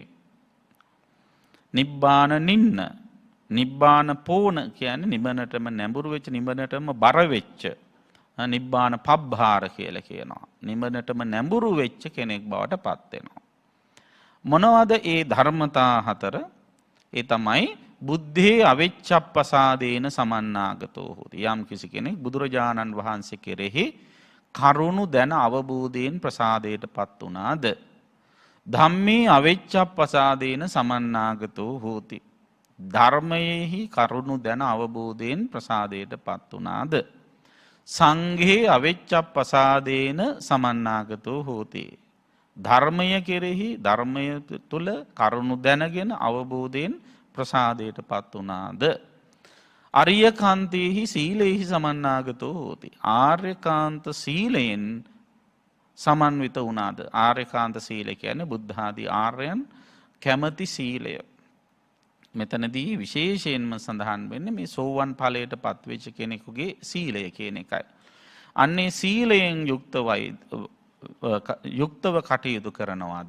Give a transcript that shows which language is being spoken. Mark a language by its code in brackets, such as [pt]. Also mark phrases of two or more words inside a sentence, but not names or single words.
[pi] නිබ්බාන නින්න නිබ්බාන පෝන [si] කියන්නේ නිවනටම නැඹුරු වෙච්ච නිවනටම බර වෙච්ච [pi] නිබ්බාන පබ්බාර [si] කියලා කියනවා. නිවනටම නැඹුරු වෙච්ච කෙනෙක් බවට පත් වෙනවා. මොනවද ඒ ධර්මතා හතර? ඒ තමයි [pi] බුද්ධේ අවිච්ඡප්පසාදේන සමන්නාගතෝ හොති. [si] යම් කිසි කෙනෙක් බුදුරජාණන් වහන්සේ කෙරෙහි කරුණු දැන අවබෝධයෙන් ප්‍රසාදයට පත් වුණාද? [pi] ධම්මේ අවිච්ඡප්පසාදේන සමන්නාගතෝ හෝති. [si] ධර්මයේහි කරුණු දැන අවබෝධයෙන් ප්‍රසාදයට පත් වුණාද? [pi] සංඝේ අවිච්ඡප්පසාදේන සමන්නාගතෝ හෝති. [si] ධර්මය කෙරෙහි ධර්මය තුල කරුණු දැනගෙන අවබෝධයෙන් ප්‍රසාදයට පත් වුණාද? [pi] අරියකාන්තේහි සීලේහි සමන්නාගතෝ හෝති. [si] ආර්යකාන්ත සීලයෙන් සමන්විත වුණාද? ආර්යකාන්ත සීල කියන්නේ බුද්ධ ආදී ආර්යයන් කැමැති සීලය. මෙතනදී විශේෂයෙන්ම සඳහන් වෙන්නේ මේ සෝවන් ඵලයට පත්වෙච්ච කෙනෙකුගේ සීලය කියන එකයි. අන්නේ සීලයෙන් යුක්තව කටයුතු කරනවාද?